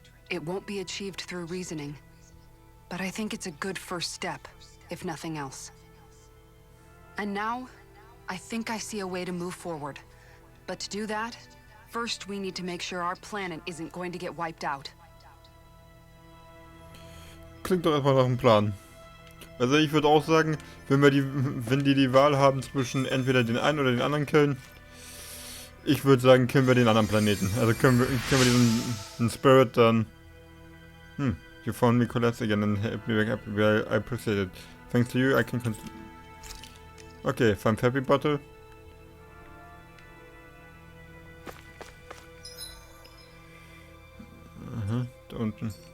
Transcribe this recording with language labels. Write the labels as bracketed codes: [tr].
[en] It won't be achieved through reasoning. But I think it's a good first step, if nothing else. And now, I think I see a way to move forward. But to do that, first we need to make sure our planet isn't going to get wiped out. [de] Klingt doch erstmal nach einem Plan. Also ich würde auch sagen, wenn die Wahl haben zwischen entweder den einen oder den anderen killen, ich würde sagen, killen wir den anderen Planeten. Also können wir diesen Spirit dann... [en] You found me collapse again and I appreciate it. Thanks to you, I can... Okay, find Happy Bottle. [de] Aha, da unten.